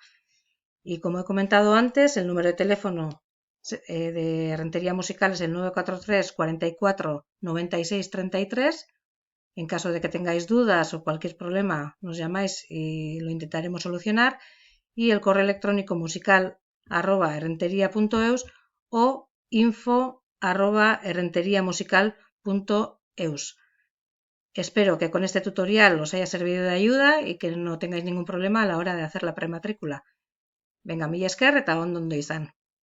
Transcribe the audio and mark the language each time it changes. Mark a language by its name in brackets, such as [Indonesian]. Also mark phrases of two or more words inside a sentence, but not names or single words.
[Spanish] Y como he comentado antes, el número de teléfono de Rentería Musical es el 943 44 96 33. En caso de que tengáis dudas o cualquier problema, nos llamáis y lo intentaremos solucionar. Y el correo electrónico musical@errenteria.eus o info@errenteriamusical.eus. Espero que con este tutorial os haya servido de ayuda y que no tengáis ningún problema a la hora de hacer la prematrícula. [Basque] Venga, mila esker eta ondo izan.